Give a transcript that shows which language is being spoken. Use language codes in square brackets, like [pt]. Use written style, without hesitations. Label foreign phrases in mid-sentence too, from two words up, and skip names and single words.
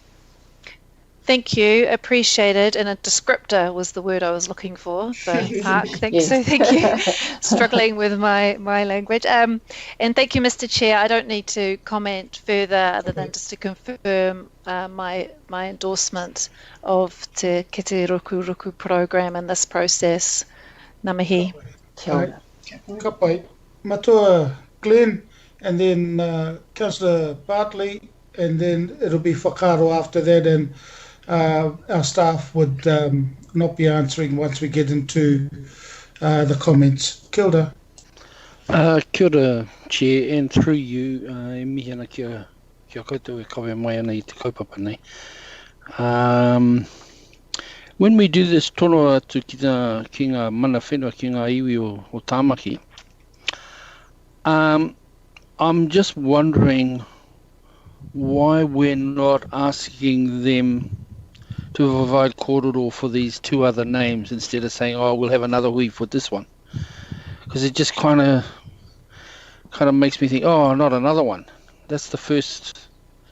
[en] Thank you, appreciated, and a descriptor was the word I was looking for, the park. Yes. So thank you. Struggling with my language. And thank you, Mr. Chair. I don't need to comment further other than just to confirm my endorsement of Te Kete Ruku Ruku program and this process. [mi] Ngā mihi. Ka pai. [en] Matua Glenn, and then Councillor Bartley, and then it'll be whakaro after that, and our staff would not be answering once we get into the comments. [mi] Kia ora. Kia ora, [en] Chair, and through you, [mi] mihi ana kia koutou e kawe mai ana I te kaupapa nei. [en] When we do this [mi] tono atu ki ngā mana whenua, ki ngā iwi o Tāmaki, [en] I'm just wondering why we're not asking them to provide kororo for these two other names instead of saying, oh, we'll have another hui for this one. Because it just kind of makes me think, oh, not another one.